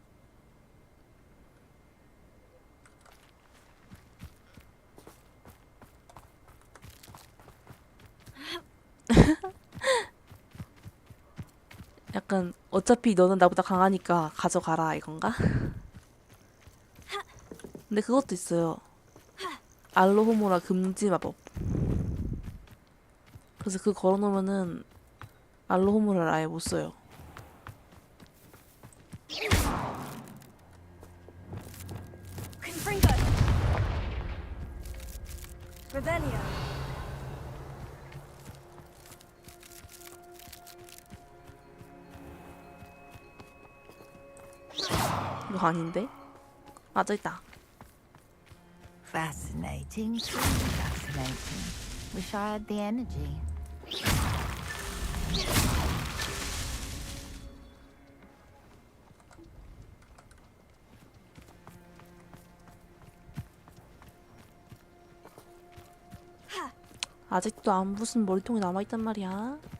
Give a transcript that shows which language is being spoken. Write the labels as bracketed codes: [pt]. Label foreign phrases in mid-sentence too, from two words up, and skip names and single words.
[ko] 약간 어차피 너는 나보다 강하니까 가져가라 이건가? 근데 그것도 있어요. 알로호모라 금지 마법. 그래서 그거 걸어놓으면은 알로호모를 아예 못 써요. Confringo. Revelio. 이거 아닌데? 아, 저 있다. [en] Fascinating, truly fascinating. Wish I had the energy. [ko] 아직도 안 부순 머리통이 남아있단 말이야.